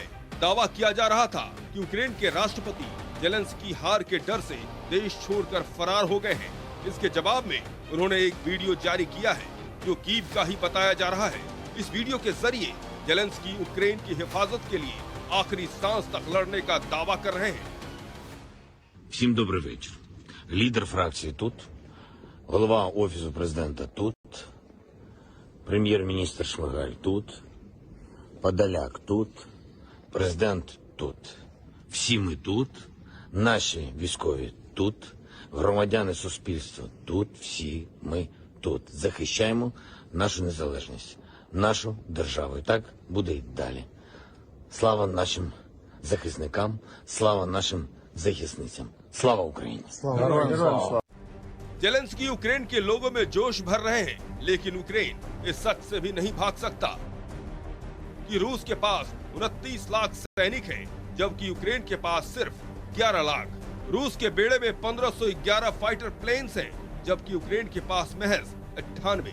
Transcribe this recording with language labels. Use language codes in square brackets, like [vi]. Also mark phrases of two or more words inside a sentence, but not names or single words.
[hi] दावा किया जा रहा था कि यूक्रेन के राष्ट्रपति जेलेंस्की हार के डर से देश छोड़कर फरार हो गए हैं। इसके जवाब में उन्होंने एक वीडियो जारी किया है जो कीव का ही बताया जा रहा है। इस वीडियो के जरिए जेलेंस्की यूक्रेन की हिफाजत के लिए आखिरी सांस तक लड़ने का दावा कर रहे हैं। [uk] Всім добрий вечір. Лідер фракції тут, голова Офісу президента тут, прем'єр-міністр Шмигаль тут, Подоляк тут, президент тут. Всі ми тут, наші військові тут, громадяни суспільства тут, всі ми тут. Захищаємо нашу незалежність, нашу державу. І так буде й далі. Слава нашим захисникам, слава нашим захисницям. Слава Україні! [hi] जेलेंस्की यूक्रेन के लोगों में जोश भर रहे हैं, लेकिन यूक्रेन इस सच से भी नहीं भाग सकता कि रूस के पास 29 लाख सैनिक हैं, जबकि यूक्रेन के पास सिर्फ 11 लाख। रूस के बेड़े में 1511 [en] fighter planes [hi] हैं, जबकि यूक्रेन के पास महज 98।